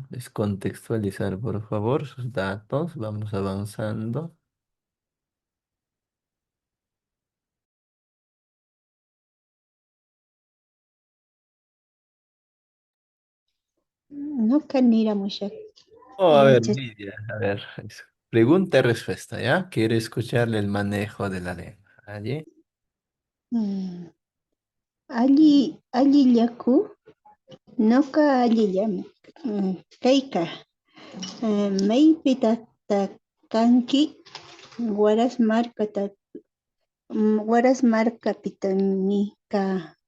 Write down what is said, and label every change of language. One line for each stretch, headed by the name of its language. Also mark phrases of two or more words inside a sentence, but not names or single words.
Spanish: Descontextualizar, por favor, sus datos. Vamos avanzando.
Quechua: ñuqa niramushaq
Spanish: Oh, a ver,
Quechua: yachas
Spanish: Lidia, a ver. Pregunta y respuesta, ¿ya? Quiere escucharle el manejo de la lengua. Allí.
Quechua: mm, allillaku ñuqa allillami kayka maypitaq kanki Huaraz markata Huaraz markapitami kaa